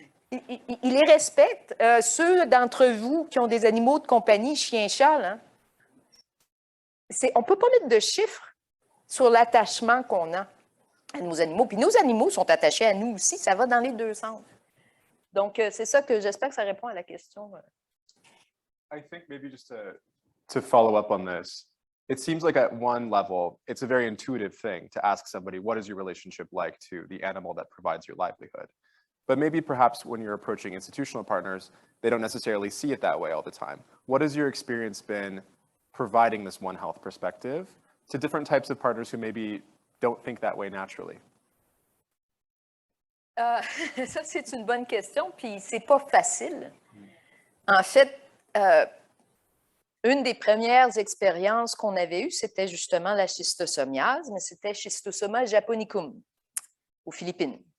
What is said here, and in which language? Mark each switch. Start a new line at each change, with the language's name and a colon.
French: Ils les respectent. Ceux d'entre vous qui ont des animaux de compagnie, chiens, chats, on ne peut pas mettre de chiffres sur l'attachement qu'on a à nos animaux. Puis nos animaux sont attachés à nous aussi. Ça va dans les deux sens. Donc, c'est ça que j'espère que ça répond à la question.
English: I think maybe just to follow up on this, it seems like at one level, it's a very intuitive thing to ask somebody, what is your relationship like to the animal that provides your livelihood? But maybe perhaps when you're approaching institutional partners, they don't necessarily see it that way all the time. What has your experience been providing this One Health perspective to different types of partners who maybe don't think that way naturally?
French: Ça, c'est une bonne question, puis c'est pas facile. En fait, une des premières expériences qu'on avait eues, c'était justement la schistosomiase, mais c'était Schistosoma japonicum aux Philippines.